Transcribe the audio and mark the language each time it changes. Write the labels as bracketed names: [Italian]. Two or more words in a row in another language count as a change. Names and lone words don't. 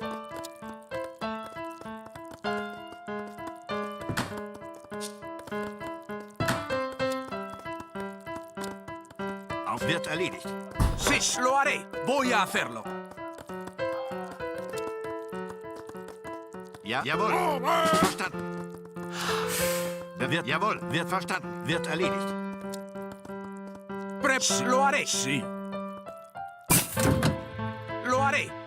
[German] Auf. Wird erledigt. [Spanish] Sí, lo haré. Voy a hacerlo. [German] Ja, jawohl. Verstanden. Wird, jawohl. Wird verstanden. Wird erledigt. [Spanish] Lo haré. Sí. Lo haré.